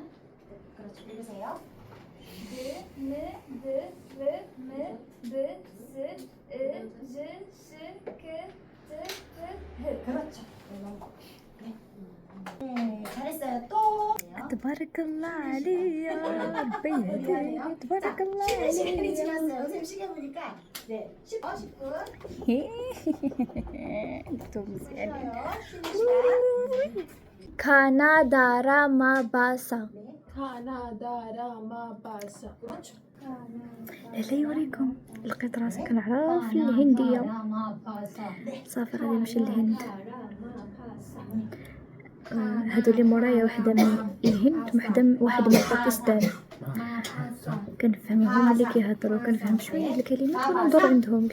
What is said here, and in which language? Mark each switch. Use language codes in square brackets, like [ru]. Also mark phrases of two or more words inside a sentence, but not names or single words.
[ko] 그렇죠. 읽으세요. 그렇죠. 네, 잘했어요. 또. [ar] تبارك الله عليا ربي يهديك تبارك الله [ko] 쉬는 시간이 [ar] عليا. [ko] 지났어요. 선생님 시계 보니까 네, 10분. [ar] دكتور مزيان. [ko] 쉬는 시간. كندا ما باسا. 네. 가나다라마 바사 그렇죠. [ar] لا يوريكم لقيت راسي كنعرف الهندية. صافي غادي نمشي للهند. هادو اللي مورايا وحده من الهند واحد من باكستان. كنفهمهم اللي كيهضروا كنفهم شويه الكلمات وندور عندهم.